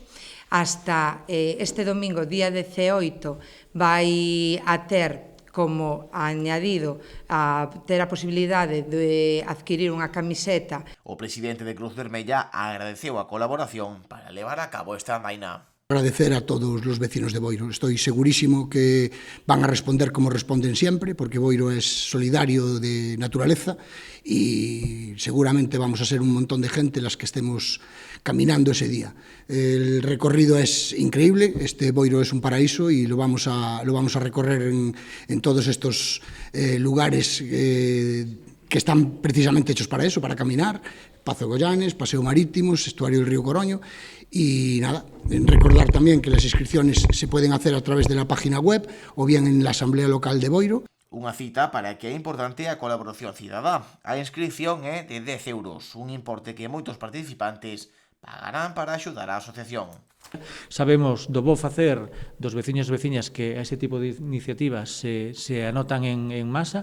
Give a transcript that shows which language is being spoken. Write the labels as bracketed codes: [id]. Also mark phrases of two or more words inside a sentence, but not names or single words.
[gl] Hasta este domingo, día 18, vai a ter como añadido a ter a posibilidade de adquirir unha camiseta. O presidente de Cruz Vermella agradeceu a colaboración para levar a cabo esta andaina. [es] Agradecer a todos los vecinos de Boiro. Estoy segurísimo que van a responder como responden siempre, porque Boiro es solidario de naturaleza y seguramente vamos a ser un montón de gente las que estemos caminando ese día. El recorrido es increíble, este Boiro es un paraíso y lo vamos a recorrer en todos estos lugares que están precisamente hechos para eso, para caminar, Pazo de Goiáns, Paseo Marítimos, Estuario del Río Coroño, y nada, recordar también que las inscripciones se pueden hacer a través de la página web o bien en la Asamblea Local de Boiro. [gl] Unha cita para que é importante a colaboración cidadá. A inscripción é de 10 euros, un importe que moitos participantes pagarán para axudar á asociación. Sabemos do bo facer dos veciños e veciñas que a este tipo de iniciativas se anotan en masa.